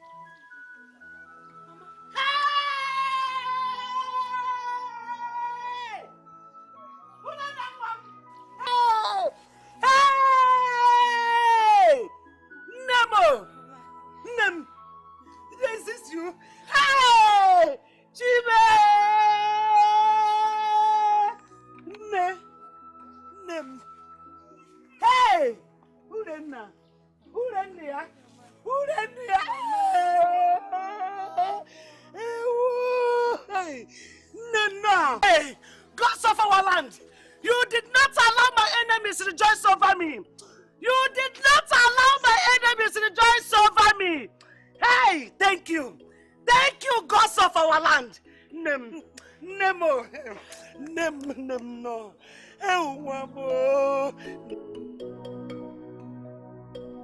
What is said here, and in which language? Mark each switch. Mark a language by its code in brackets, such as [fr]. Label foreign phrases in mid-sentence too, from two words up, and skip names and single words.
[en] Hey! Nemo! Nem! Is this you? Hey! Chibe! Ne! Nem! Hey! Urenna! Urenna! Urenna! Hey! Nena! Hey! Gods of our land! You did not allow my enemies to rejoice over me. You did not allow my enemies to rejoice over me. Hey, thank you. Thank you, gods of our land. Nemo. No.